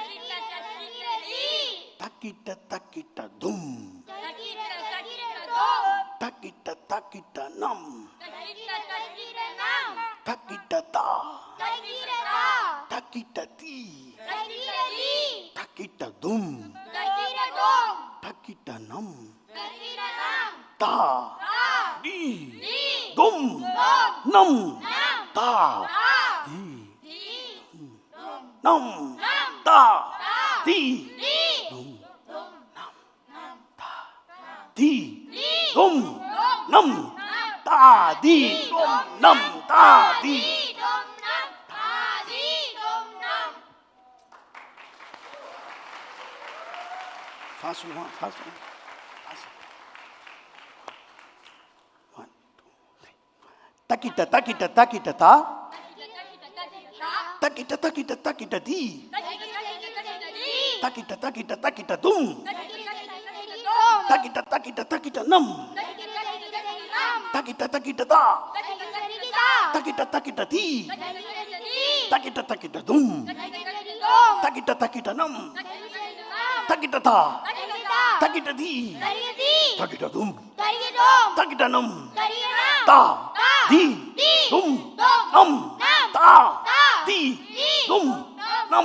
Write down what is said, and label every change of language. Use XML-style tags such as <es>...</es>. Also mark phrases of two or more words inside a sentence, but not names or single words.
<en>Takita, takita, dum. Takita, takita, nam. Takita, ta. Takita, ti. Takita, dum. Takita, nam. Ta. Di. Dum. Nam. Ta. Di. Nam, ta, di, dum, nam, ta, di, dum, nam, ta, di, dum, nam, ta, di. Fast one, fast one. One, two, three. Takita, takita, takita, ta. Takita takita takita di. Takita takita takita dum. Takita takita takita nam. Takita takita da. Takita takita di. Takita takita dum. Takita takita nam. Takita ta. Takita di. Takita dum. Takita nam. Ta. Di. Dum. Nam. Ta. Di. Dum. Nam.</en>